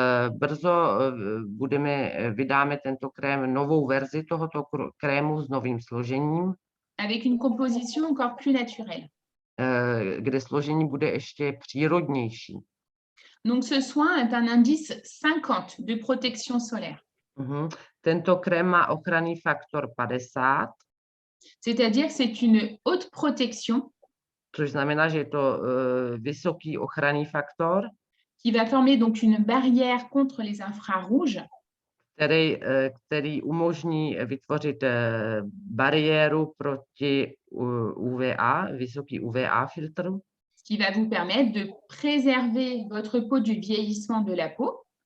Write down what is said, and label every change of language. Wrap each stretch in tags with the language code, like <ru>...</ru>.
<cs>Brzo vydáme tento krém, novou verzi tohoto krému s novým složením.</cs> <fr>Avec une composition encore plus naturelle.</fr> <cs>Kde složení bude ještě přírodnější.</cs> <fr>Donc ce soin est un indice 50 de protection solaire.</fr> <cs>Tento krém má ochranný faktor 50.</cs> <fr>C'est-à-dire que c'est une haute protection.</fr> <cs>Což znamená, že je to vysoký ochranný faktor.</cs> <fr>Qui va former donc une barrière contre les infrarouges.</fr> <cs>Který umožní vytvořit bariéru proti UVA, vysoký UVA filtr.</cs> <fr>Ce qui va vous permettre de préserver votre peau du vieillissement de la peau.</fr>